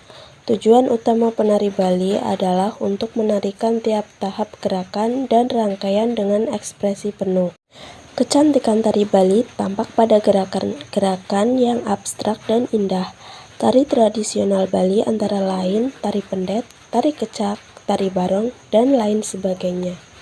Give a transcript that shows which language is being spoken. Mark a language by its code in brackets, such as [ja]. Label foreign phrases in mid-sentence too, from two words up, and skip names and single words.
[id] Tujuan utama penari Bali adalah untuk menarikan tiap tahap gerakan dan rangkaian dengan ekspresi penuh. Kecantikan tari Bali tampak pada gerakan yang abstrak dan indah. Tari tradisional Bali antara lain tari pendet, tari kecak, tari barong, dan lain sebagainya.